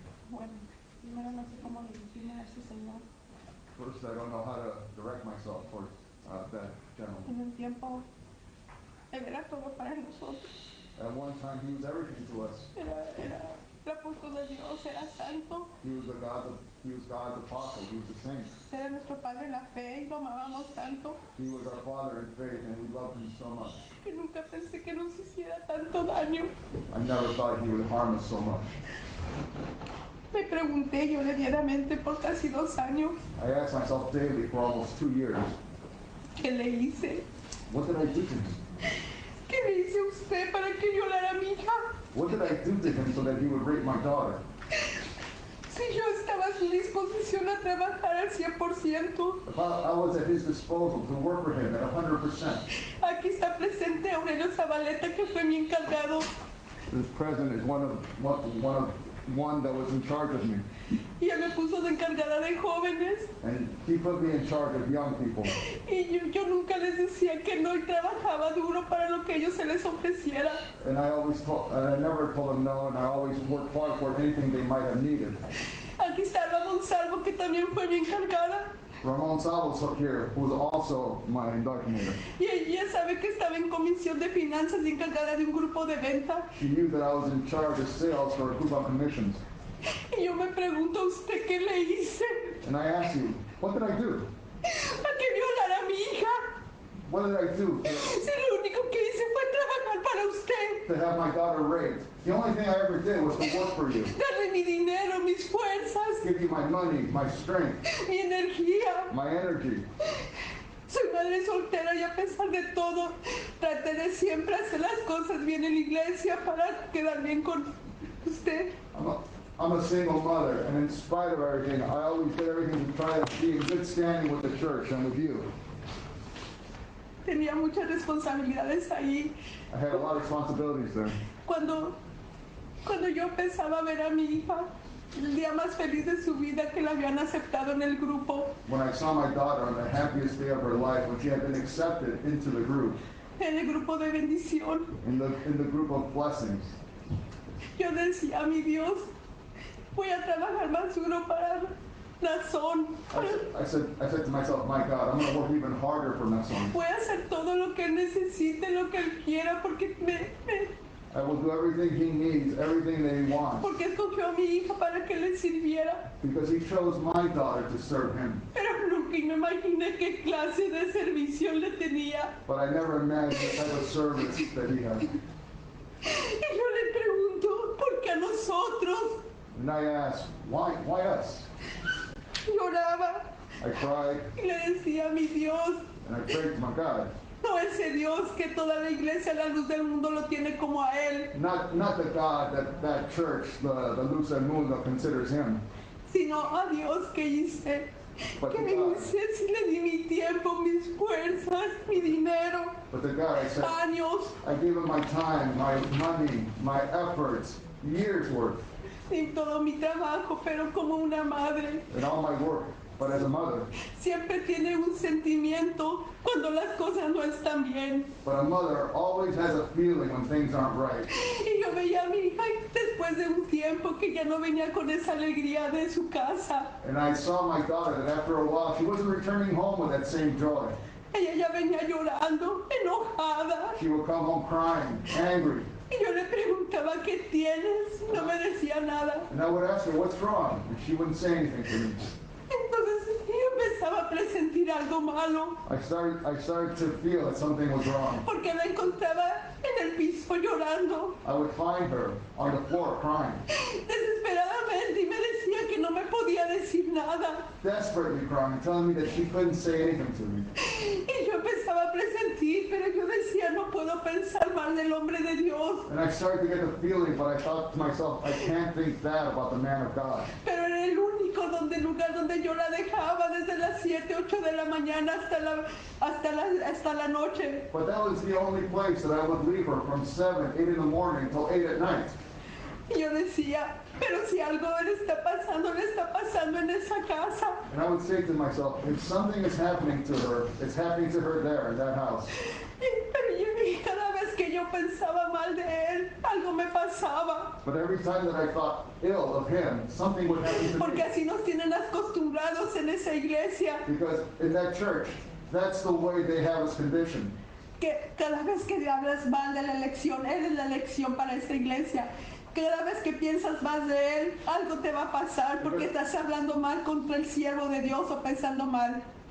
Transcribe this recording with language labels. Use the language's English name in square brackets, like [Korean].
[Spanish] Bueno, primero no sé cómo dirigirme a ese señor. [English] First, I don't know how to direct myself towards that gentleman. [Spanish] En un tiempo, él era todo para nosotros. [English] At one time, he was everything to us. [Spanish] Era el apóstol de Dios, era santo. [English] He was God's apostle. He was the saint. [Spanish] Era nuestro padre en la fe y lo amábamos tanto. [English] He was our father in faith, and we loved him so much. [Spanish] Que nunca pensé que nos hiciera tanto daño. [English] I never thought he would harm us so much. [Spanish] Me pregunté yo diariamente por casi 2 años. [English] I asked myself daily for almost 2 years, [Spanish] ¿Qué le hice? [English] what did I do to him? [Spanish] ¿Qué le hice a usted para que violara a mi hija? [English] What did I do to him so that he would rape my daughter? [Spanish] Si yo estaba a su disposición a trabajar al 100%. [English] If I was at his disposal to work for him at 100%. [Spanish] Aquí está presente Aurelio Zabaleta, que fue mi encargado. [English] This president is one that was in charge of me. [Spanish] Y él me puso de encargada de jóvenes. [English] And he put me in charge of young people. [Spanish] Y yo nunca les decía que no y trabajaba duro para lo que ellos se les ofreciera. [English] And I never told them no, and I always worked hard for anything they might have needed. [Spanish] Aquí está Ramón Salvo, que también fue mi encargada. [English] Ramon Salvo's here, who was also my indoctrinator. [Spanish] Y ella sabe que estaba en comisión de finanzas y encargada de un grupo de venta. [English] She knew that I was in charge of sales for a group of commissions. [Spanish] Y yo me pregunto, ¿a usted qué le hice? [English] And I asked you, what did I do? [Spanish] ¿A que violara a mi hija? [English] What did I do [Spanish] Si lo único que hice fue trabajar para usted. [English] to have my daughter raped? The only thing I ever did was to work for you. [Spanish] Darle mi dinero, mis fuerzas, [English] Give you my money, my strength, [Spanish] mi energía. [English] my energy. [Spanish] Soy madre soltera y a pesar de todo, traté de siempre hacer las cosas bien en la iglesia para quedar bien con usted. [English] I'm a single mother, and in spite of everything, I always did everything to try to be in good standing with the church and with you. [Spanish] Tenía muchas responsabilidades ahí. [English] I had a lot of responsibilities there. [Spanish] Cuando yo pensaba ver a mi hija, el día más feliz de su vida, que la habían aceptado en el grupo, [English] When I saw my daughter on the happiest day of her life, when she had been accepted into the group, [Spanish] en el grupo de bendición, [English] in the group of blessings, [Spanish] yo decía, mi Dios, voy a trabajar más duro para Nazón. [English] I said to myself, my God, I'm going to work even harder for Nason. [Spanish] Voy a hacer todo lo que él necesite, lo que él quiera, porque [English] I will do everything he needs, everything that he wants, [Spanish] porque escogió a mi hija para que le sirviera. [English] because he chose my daughter to serve him. [Spanish] Pero nunca me imaginé qué clase de servicio le tenía. [English] But I never imagined the type of service that he had. [Spanish] Y yo le pregunto, ¿por qué a nosotros? [English] And I asked, why us? [Spanish] Lloraba [English] I cried, [Spanish] y le decía, mi Dios, [English] and I prayed to my God. [Spanish] no ese Dios que toda la iglesia, la luz del mundo, lo tiene como a él, [English] Not the God that church, the Luz del Mundo, considers him, [Spanish] sino a Dios que hice. [English] but [Spanish] Que [English] the [Spanish] me [English] God, [Spanish] hice si le di mi tiempo, mis fuerzas, mi dinero, [English] but the God I said, [Spanish] años, [English] I gave him my time, my money, my efforts, years worth, [Spanish] y todo mi trabajo, pero como una madre. [English] and all my work. But as a mother, [Spanish] Siempre tiene un sentimiento cuando las cosas no están bien. [English] but a mother always has a feeling when things aren't right. [Spanish] Y yo veía a mi hija después de un tiempo que ya no venía con esa alegría de su casa. [English] And I saw my daughter that after a while, she wasn't returning home with that same joy. [Spanish] Ella ya venía llorando, enojada. [English] She would come home crying, angry. [Spanish] Y yo le preguntaba, ¿qué tienes? No me decía nada. [English] And I would ask her, what's wrong? And she wouldn't say anything to me. [Spanish] Entonces yo empezaba a presentir algo malo, [English] I started to feel that something was wrong. [Spanish] porque la encontraba en en el piso llorando [English] I would find her on the floor crying, [Spanish] desesperadamente y me decía que no me podía decir nada. [English] desperately crying, telling me that she couldn't say anything to me. [Spanish] Y yo empezaba a presentir, pero yo decía, no puedo pensar mal del hombre de Dios. [English] And I started to get the feeling, but I thought to myself, I can't think that about the man of God. [Spanish] Pero era el único lugar donde yo la dejaba desde las 7, 8 de la mañana hasta la noche. [English] But that was the only place that I would leave her from 7, 8 in the morning till 8 at night. [Spanish] Y yo decía, pero si algo le está pasando en esa casa. [English] And I would say to myself, if something is happening to her, it's happening to her there in that house. [Spanish] Pero cada vez que yo pensaba mal de él, algo me pasaba. [English] But every time that I thought ill of him, something would happen to [Spanish] Porque [English] me. [Spanish] así nos tienen acostumbrados en esa iglesia. [English] Because in that church, that's the way they have us conditioned. [Spanish] Que cada vez que hablas mal de la elección, eres la elección para esta iglesia. Cada vez que piensas más de él, algo te va a pasar porque estás hablando mal contra el siervo de Dios o pensando mal.